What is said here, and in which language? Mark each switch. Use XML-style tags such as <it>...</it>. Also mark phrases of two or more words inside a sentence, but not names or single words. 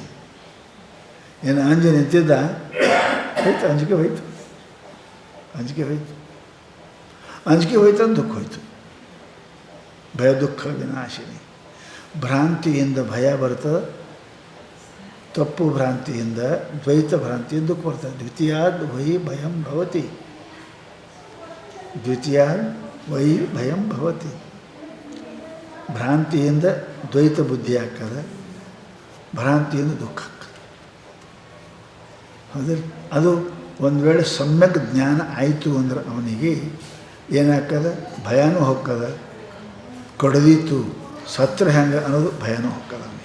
<kn>ಏನು ಅಂಜು ನಿಂತಿದ್ದ, ಹೋಯ್ತು, ಅಂಜಿಕೆ ಹೋಯ್ತು, ಅಂಜಿಕೆ ಹೋಯ್ತು, ಅಂಜಿಕೆ ಹೋಯ್ತು ಅಂದ್ರೆ ದುಃಖ ಹೋಯ್ತು. ಭಯ ದುಃಖ ವಿನಾಶಿನಿ. ಭ್ರಾಂತಿಯಿಂದ ಭಯ ಬರ್ತದೆ, ತಪ್ಪು ಭ್ರಾಂತಿಯಿಂದ, ದ್ವೈತ ಭ್ರಾಂತಿಯಿಂದ ದುಃಖ ಬರ್ತದೆ.</kn> <sa>ದ್ವಿತೀಯಾದ್ ವೈ ಭಯಂ ಭವತಿ, ದ್ವಿತೀಯಾದ್ ವೈ ಭಯಂ ಭವತಿ.</sa> <kn>ಭ್ರಾಂತಿಯಿಂದ ದ್ವೈತ ಬುದ್ಧಿ ಆಗ್ತದೆ, ಭ್ರಾಂತಿಯಿಂದ ದುಃಖ ಆಗ್ತದೆ. ಹೌದಿಲ್ಲ? ಅದು ಒಂದು ವೇಳೆ ಸಮ್ಯಕ್ ಜ್ಞಾನ ಆಯಿತು ಅಂದ್ರೆ ಅವನಿಗೆ ಏನಾಗ್ತದೆ? ಭಯನೂ ಹೋಗ್ತದೆ. ಕಡ್ದೀತು ಸತ್ರ ಹೆಂಗೆ ಅನ್ನೋದು ಭಯನೂ ಹೋಗ್ತದೆ ಅವನಿಗೆ.</kn>